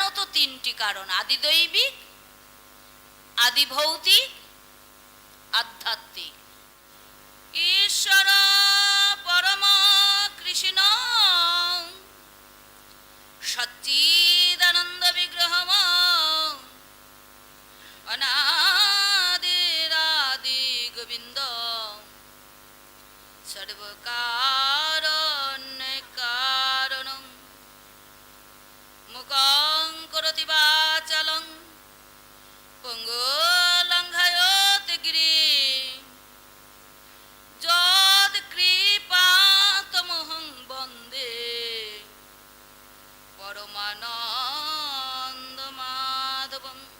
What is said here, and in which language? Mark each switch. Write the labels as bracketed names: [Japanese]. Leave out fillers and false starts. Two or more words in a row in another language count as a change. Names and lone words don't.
[Bangla] তিনটি কারণ, আদি দৈবিক, আদি ভৌতিক, আধ্যাত্মিক। [Sanskrit] ঈশ্বর পরম কৃষ্ণ সচ্চিদানন্দ বিগ্রহম অনাদিরাদি গোবিন্দ সর্বকারণ্যে কারণং মুখং করোতি বাচালং পঙ্গুলঙ্ঘয়তে গিরিম যদ কৃপাতমহং বন্দে পরমানন্দ মাধবং।